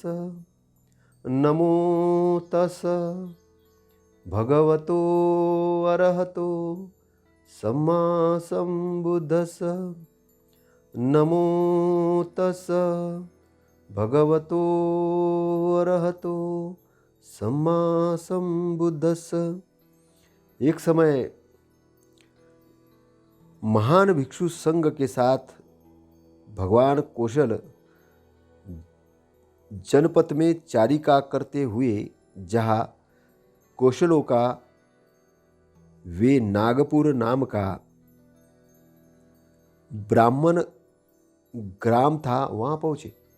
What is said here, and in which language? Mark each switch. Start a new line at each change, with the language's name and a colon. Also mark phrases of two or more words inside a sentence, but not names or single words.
Pali: नमो तस् भगवतो अरहतो सम्मा सम्बुद्तस्स। नमो तस् भगवतो अरहतो सम्मा सम्बुद्तस्स।
Hindi: एक समय महान भिक्षु संघ के साथ भगवान कौशल जनपद में चारिका करते हुए, जहाँ कौशलों का वे नागपुर नाम का ब्राह्मण ग्राम था, वहाँ पहुँचे।